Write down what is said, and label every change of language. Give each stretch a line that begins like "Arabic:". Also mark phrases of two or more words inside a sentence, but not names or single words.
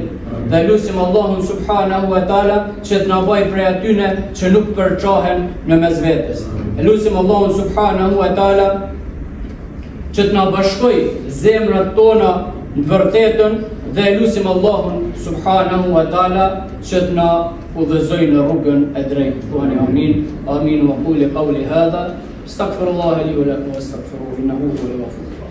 Albanian: Dhe lusim Allahun
Arabic: سبحانه وتعالى
Albanian: që të na bëjë prej atyre që nuk përçohen në mes vetes. E lusim Allahun
Arabic: سبحانه وتعالى
Albanian: që të na bashkoj zemrat tona në vërtetën dhe lusim Allahun
Arabic: سبحانه وتعالى
Albanian: që të na udhëzojë në rrugën e drejtë. Thuani amin.
Arabic: آمين وقل قولي هذا أستغفر الله لي ولكم وأستغفره إنه هو الغفور.